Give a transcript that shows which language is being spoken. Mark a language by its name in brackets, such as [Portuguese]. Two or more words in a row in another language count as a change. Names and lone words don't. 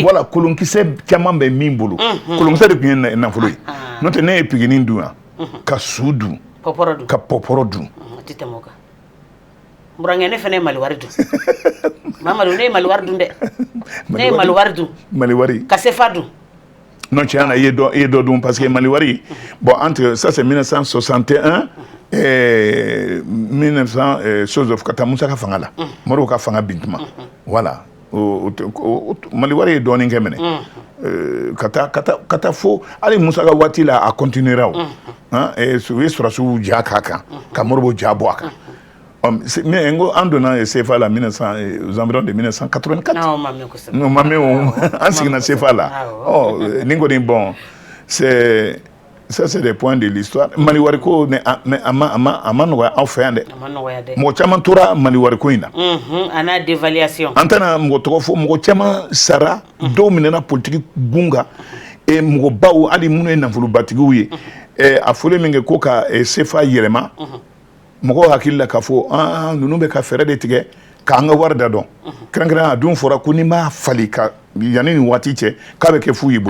[Bambara] voilà kolonkisɛ caman bɛ min bolo kolonkisɛ de tun ye nafolo ye n'o tɛ ne ye piginin dun yan ka su dun ka pɔpɔrɔ dun tɛ tɛmɛ o kan burankɛ ne fana ye Mali wari dun Mamadu ne ye Mali wari dun dɛ ne ye Mali wari dun Mali wari ka sefa dun non tiɲɛ na i ye dɔ dun [French] parce que [Bambara] Mali wari [French] bon entre ça c'est [Bambara] 1961 1900 chose of ka taa Musa ka fanga la Modibo ka fanga bin tuma voilà Mali wari ye dɔɔnin kɛ minɛ ka taa fo hali Musa ka waati la a continuera o u ye sɔrɔsiw ja k'a kan ka Modibo ja bɔ a kan mais n ko an donna CFA la [French] aux environs de [Bambara] 1984 non ma mɛn an seginna CFA la ni kɔni [French] bon ça c'est des points de l'histoire [Bambara] Mali wari ko mais a ma nɔgɔya aw fɛ yan dɛ mɔgɔ caman tora Mali wari ko in na a n'a dévaluation an tɛna mɔgɔ tɔgɔ fɔ mɔgɔ caman sara dɔw minɛna politique gun kan e mɔgɔ baw hali minnu ye nafolobatigiw ye a fɔlen min kɛ ko ka sefa yɛlɛma mɔgɔw hakili la k'a fɔ ninnu bɛ ka fɛɛrɛ de tigɛ k'an ka wari da dɔn kɛrɛnkɛrɛnnen a dun fɔra ko ni m'a fali ka yanni nin waati cɛ k'a bɛ kɛ fu y'i bolo